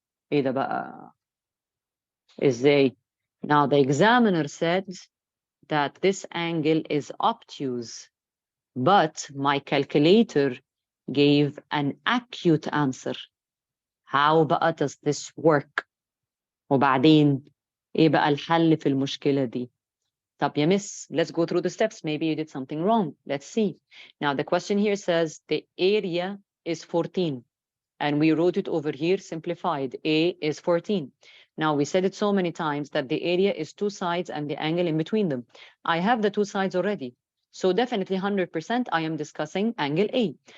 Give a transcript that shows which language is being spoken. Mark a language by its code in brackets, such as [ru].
[ar] إيه ده بقى؟ إزاي؟ [en] Now the examiner said that this angle is obtuse, but my calculator gave an acute answer. How بقى does this work? [ar] وبعدين إيه بقى الحل في المشكلة دي؟ طب يا miss, [en] let's go through the steps. Maybe you did something wrong. Let's see. Now the question here says the area is 14. And we wrote it over here simplified. A is 14. Now, we said it so many times that the area is two sides and the angle in between them. I have the two sides already. So definitely 100% I am discussing angle A.